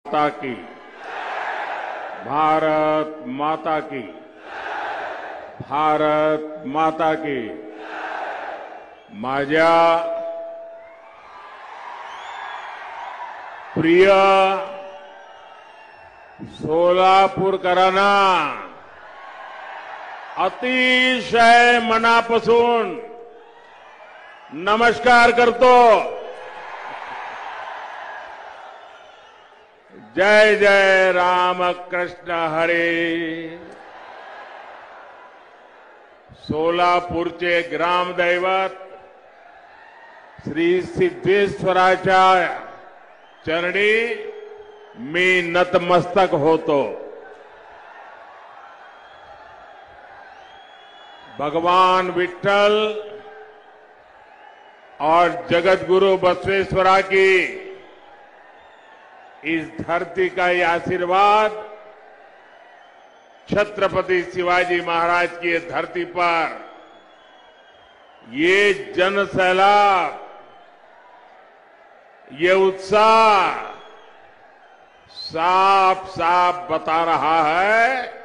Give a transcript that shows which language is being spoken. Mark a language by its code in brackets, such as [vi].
[hi] माता की, भारत माता की, भारत माता की। [mr] माझ्या प्रिय सोलापूरकरांना अतिशय मनापासून नमस्कार करतो। जय जय राम कृष्ण हरे। सोलापूरचे ग्रामदैवत श्री सिद्धेश्वराच्या चरणी मी नतमस्तक होतो। [hi] भगवान विठ्ठल और जगतगुरु बसवेश्वरा की इस धरती का ये आशीर्वाद छत्रपति शिवाजी महाराज की ये धरती पर ये जन सैलाब, ये उत्साह साफ साफ बता रहा है।